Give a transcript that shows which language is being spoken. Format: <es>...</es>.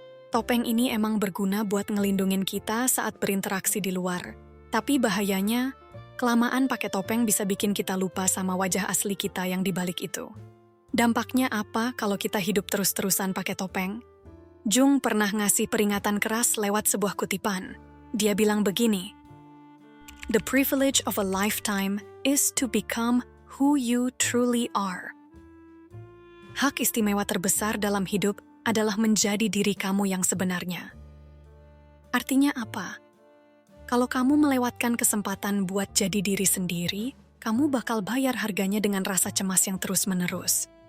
<id>Topeng ini emang berguna buat ngelindungin kita saat berinteraksi di luar. Tapi bahayanya, kelamaan pakai topeng bisa bikin kita lupa sama wajah asli kita yang dibalik itu. Dampaknya apa kalau kita hidup terus-terusan pakai topeng? Jung pernah ngasih peringatan keras lewat sebuah kutipan. Dia bilang begini,</id> <en>"The privilege of a lifetime is to become who you truly are."</en> <id>Hak istimewa terbesar dalam hidup adalah menjadi diri kamu yang sebenarnya. Artinya apa? Kalau kamu melewatkan kesempatan buat jadi diri sendiri, kamu bakal bayar harganya dengan rasa cemas yang terus-menerus.</id>